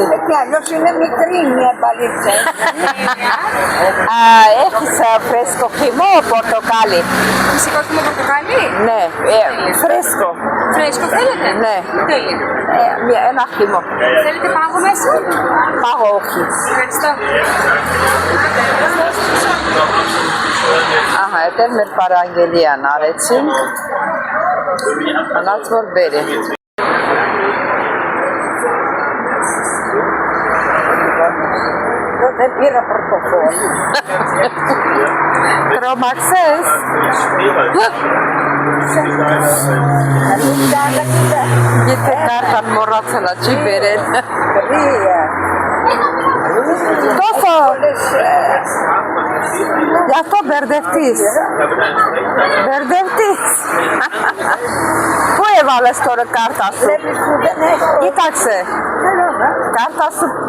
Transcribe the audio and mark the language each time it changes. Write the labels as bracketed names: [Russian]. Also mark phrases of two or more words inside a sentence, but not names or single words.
[Greek] Και αλλιώς είναι μικρή μια μπαλίτσα. Έχεις φρέσκο χυμό πορτοκάλι. Φυσικό χυμό πορτοκάλι. Ναι, φρέσκο. Φρέσκο θέλετε. Ναι. Τέλεια. Ένα χυμό. Θέλετε πάγο μέσα. Πάγο όχι. Ευχαριστώ. [Armenian] Ահա, այդ էլ մեր պարանգելիան արեցին։ Անած որ բերի։ [Greek] Δεν πήρα πορτοφόλι. Τρόμαξες. [Armenian] Եթե կարտան մոռացել չի բերել։ [Greek] Τρία. Τόσο. Όλες Γι' αυτό μπερδευτείς. Μπερδευτείς. Πού έβαλες τώρα κάρτα σου. βλέπεις που δεν έχω. Κοίταξε. Κάρτα σου.